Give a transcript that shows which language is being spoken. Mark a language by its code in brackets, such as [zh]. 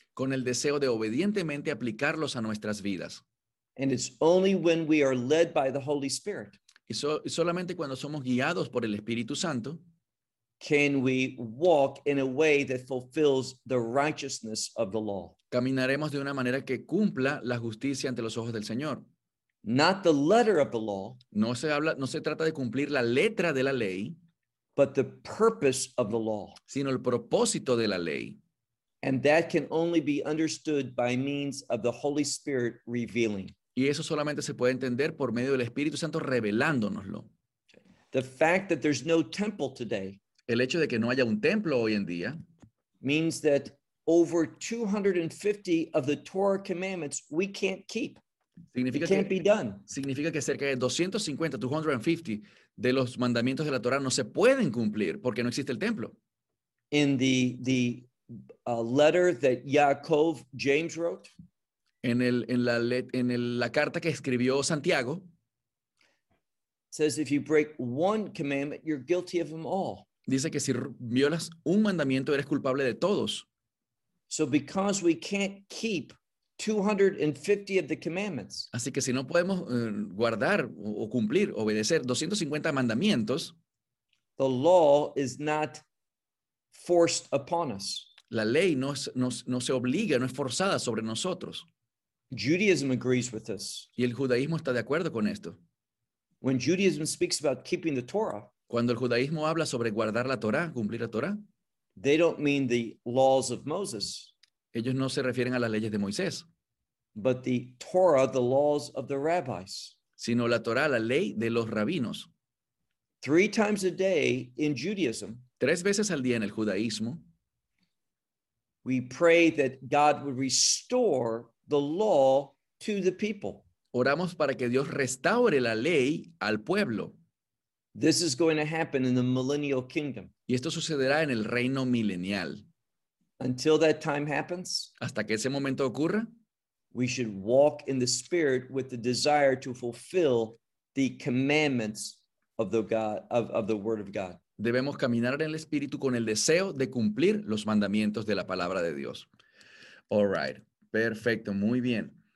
[es] Con el deseo de obedientemente aplicarlos a nuestras vidas. [en] And it's only when we are led by the Holy Spirit. [es] Y solamente cuando somos guiados por el Espíritu Santo. [en] Can we walk in a way that fulfills the righteousness of the law? [es] Caminaremos de una manera que cumpla la justicia ante los ojos del Señor. [en] Not the letter of the law. [es] No se trata de cumplir la letra de la ley. [en] But the purpose of the law. [es] Sino el propósito de la ley. [en] And that can only be understood by means of the Holy Spirit revealing. [es] Y eso solamente se puede entender por medio del Espíritu Santo revelándonoslo. [en] The fact that there's no temple today. [es] El hecho de que no haya un templo hoy en día. [en] Means that over 250 of the Torah commandments we can't keep. [es] Significa [en] it can't [es] que, [en] be done. [es] Significa que cerca de 250 de los mandamientos de la Torah no se pueden cumplir porque no existe el templo. [en] In the letter that Yaakov James wrote. [es] En la carta que escribió Santiago. [en] Says if you break one commandment, you're guilty of them all. [es] Dice que si violas un mandamiento, eres culpable de todos. [en] So because we can't keep 250 of the commandments. [es] Así que si no podemos guardar o cumplir, obedecer 250 mandamientos. [en] The law is not forced upon us. [es] La ley no se obliga, no es forzada sobre nosotros. [en] Judaism agrees with this. [es] Y el judaísmo está de acuerdo con esto. [en] When Judaism speaks about keeping the Torah. [es] Cuando el judaísmo habla sobre guardar la Torá, cumplir la Torá, [en] they don't mean the laws of Moses. [es] Ellos no se refieren a las leyes de Moisés. [en] But the Torah, the laws of the rabbis. [es] Sino la Torá, la ley de los rabinos. [en] Three times a day in Judaism. [es] Tres veces al día en el judaísmo. [en] We pray that God would restore the law to the people. [es] Oramos para que Dios restaure la ley al pueblo. [en] This is going to happen in the millennial kingdom. [es] Y esto sucederá en el reino milenial. [en] Until that time happens, [es] hasta que ese momento ocurra, [en] we should walk in the Spirit with the desire to fulfill the commandments of the God of the Word of God. [es] Debemos caminar en el Espíritu con el deseo de cumplir los mandamientos de la palabra de Dios. [en] All right, [es] perfecto, muy bien.